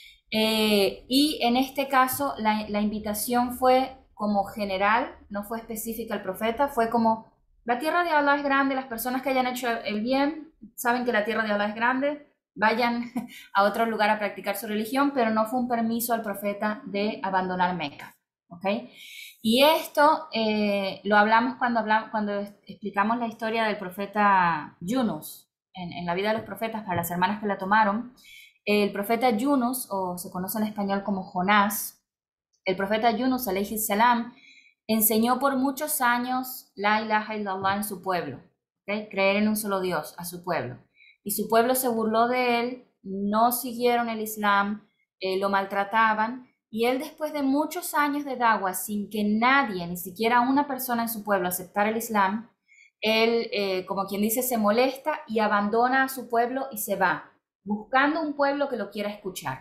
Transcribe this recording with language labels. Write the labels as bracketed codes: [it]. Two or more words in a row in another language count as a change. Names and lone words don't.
[es] Y en este caso la invitación fue como general, no fue específica al profeta, fue como, la tierra de Allah es grande, las personas que hayan hecho el bien saben que la tierra de Allah es grande, vayan a otro lugar a practicar su religión, pero no fue un permiso al profeta de abandonar Meca, ¿ok? Y esto lo hablamos cuando explicamos la historia del profeta Yunus, en la vida de los profetas, para las hermanas que la tomaron. El profeta Yunus, o se conoce en español como Jonás, el profeta Yunus, [ar] عليه السلام, [es] enseñó por muchos años [ar] لا إله إلا الله [es] en su pueblo, ¿okay? Creer en un solo Dios a su pueblo. Y su pueblo se burló de él, no siguieron el Islam, lo maltrataban, y él después de muchos años de da'wah, sin que nadie, ni siquiera una persona en su pueblo aceptara el Islam, él, como quien dice, se molesta y abandona a su pueblo y se va, buscando un pueblo que lo quiera escuchar.